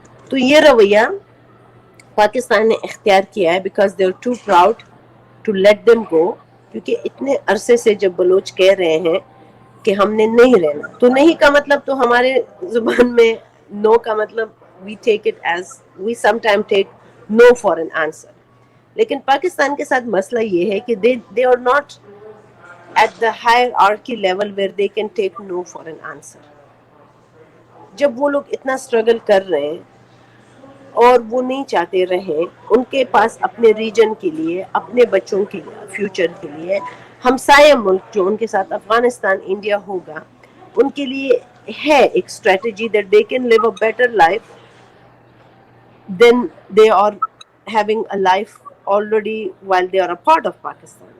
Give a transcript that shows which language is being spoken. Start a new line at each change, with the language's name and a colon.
Urdu: تو یہ رویہ پاکستان نے اختیار کیا ہے,
English: Because they are too proud to let them go.
Urdu: کیونکہ اتنے عرصے سے جب بلوچ کہہ رہے ہیں کہ ہم نے نہیں رہنا, تو نہیں کا مطلب تو ہمارے زبان میں نو کا مطلب
English: we take it as we sometimes take no for an answer.
Urdu: لیکن پاکستان کے ساتھ مسئلہ یہ ہے کہ
English: they are not at the hierarchy level where they can take no for an answer.
Urdu: جب وہ لوگ اتنا اسٹرگل کر رہے ہیں اور وہ نہیں چاہتے رہیں, ان کے پاس اپنے ریجن کے لیے, اپنے بچوں کے لیے, فیوچر کے لیے, ہمسایہ ملک جو ان کے ساتھ افغانستان انڈیا ہوگا, ان کے لیے ہے ایک strategy
English: that they can live a better life than they are having a life already while they are a part of Pakistan.